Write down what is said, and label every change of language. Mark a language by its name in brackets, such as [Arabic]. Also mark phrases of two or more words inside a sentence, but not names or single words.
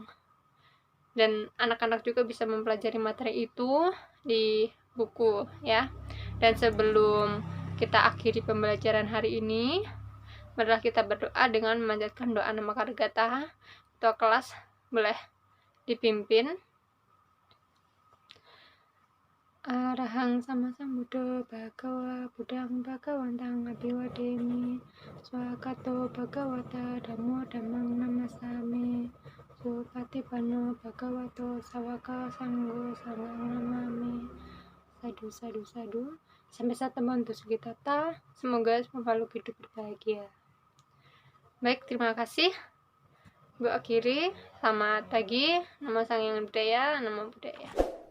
[Indonesian] Dan anak-anak juga bisa mempelajari materi itu di buku ya. Dan sebelum kita akhiri pembelajaran hari ini, marilah kita berdoa dengan memanjatkan doa nama Kargata. Ketua kelas boleh dipimpin. [Pali] Arahang sama sambuddho bhagawa buddhang bhagawantang abiwademi swakato bhagawata dhammo dhammang namasami supatipanno bhagavato sawaka sanggo sangang namami. Sadu sadu sadu. [Indonesian] Sampai ketemu untuk kita. Semoga selalu hidup berbahagia. Baik, terima kasih. Ibu akhiri. Selamat pagi. [Pali] Nama Sang Yang Budaya, nama budaya.